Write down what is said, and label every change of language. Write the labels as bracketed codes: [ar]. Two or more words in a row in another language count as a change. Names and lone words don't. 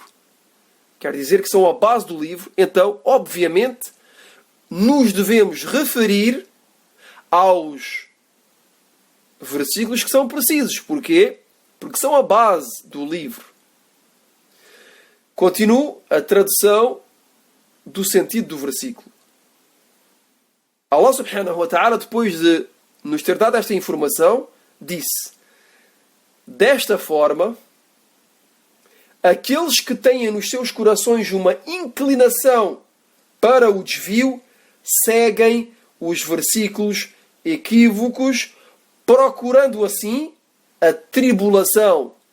[pt] Quer dizer que são a base do livro. Então, obviamente, nos devemos referir aos versículos que são precisos. Porquê? Porque são a base do livro. Continuo a tradução do sentido do versículo. [ar] Allah subhanahu wa ta'ala, [pt] depois de nos ter dado esta informação, disse: desta forma, aqueles que têm nos seus corações uma inclinação para o desvio, seguem os versículos equívocos, procurando assim a tribulação,